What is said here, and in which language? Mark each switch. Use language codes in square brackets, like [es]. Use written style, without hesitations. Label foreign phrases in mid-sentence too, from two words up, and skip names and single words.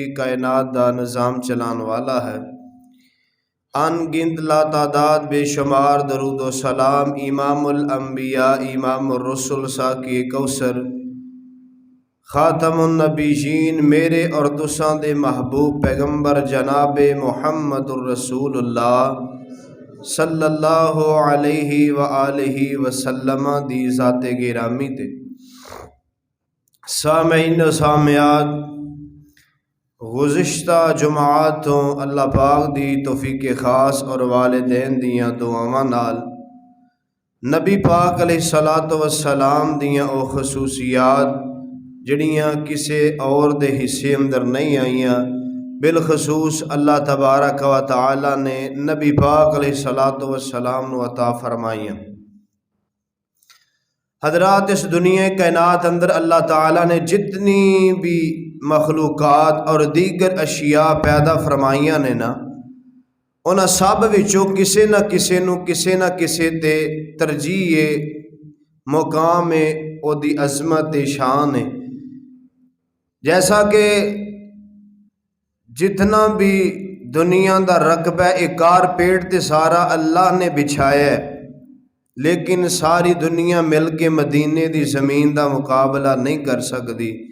[pa] کائنات دا نظام چلان والا ہے ان گنت لا تعداد بے شمار درود و سلام امام الانبیاء امام الرسل ساقی کوثر خاتم النبیین میرے اور تساں دے محبوب پیغمبر جناب محمد الرسول اللہ [ar] صلی اللہ علیہ وآلہ وسلم [pa] دی ذات گرامی تے سامعین و سامعات، گزشتہ جمعاتوں اللہ پاک دی توفیق خاص اور والدین دیاں دعاواں نال نبی پاک [ar] علیہ الصلوۃ والسلام [pa] دیاں او خصوصیات جڑیاں کسے اور دے حصے اندر نہیں آئیاں، بالخصوص [ar] اللہ تبارک و تعالی [pa] نے نبی پاک [ar] علیہ الصلوۃ والسلام [pa] نو عطا فرمائیاں۔ حضرات، اس دنیا کائنات اندر اللہ تعالیٰ نے جتنی بھی مخلوقات اور دیگر اشیاء پیدا فرمائیاں نے نا، انہاں سب وچوں کسے نہ کسے تے ترجیح مقام او دی عظمت شان ہے۔ جیسا کہ جتنا بھی دنیا دا رقبہ کارپیٹ تے سارا اللہ نے بچھایا ہے، لیکن ساری دنیا مل کے مدینے دی زمین دا مقابلہ نہیں کر سکتی۔